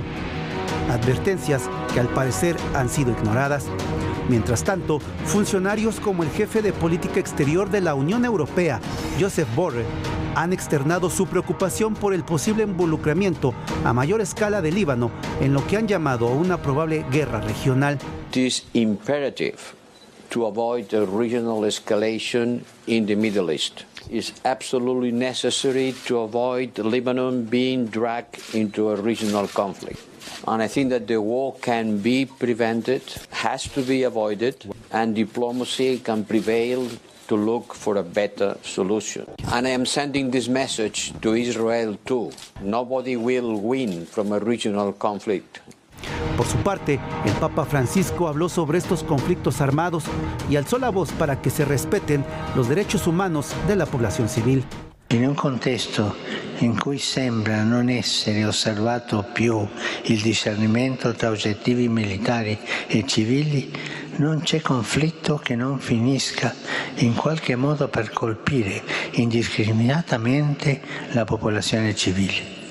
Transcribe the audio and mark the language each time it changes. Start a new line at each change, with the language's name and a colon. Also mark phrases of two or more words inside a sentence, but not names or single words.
Spanish: Advertencias que al parecer han sido ignoradas. Mientras tanto, funcionarios como el jefe de política exterior de la Unión Europea, Joseph Borrell, han externado su preocupación por el posible involucramiento a mayor escala del Líbano en lo que han llamado una probable guerra regional.
English: It is imperative to avoid a regional escalation in the Middle East. It's absolutely necessary to avoid Lebanon being dragged into a regional conflict. And I think that the war can be prevented, has to be avoided, and diplomacy can prevail to look for a better solution. And I am sending this message to Israel too. Nobody will win from a regional conflict.
Spanish: Por su parte, el Papa Francisco habló sobre estos conflictos armados y alzó la voz para que se respeten los derechos humanos de la población civil.
Italian: In un contesto in cui sembra non essere osservato più il discernimento tra oggettivi militari e civili, non c'è conflitto che non finisca in qualche modo per colpire indiscriminatamente la popolazione civile.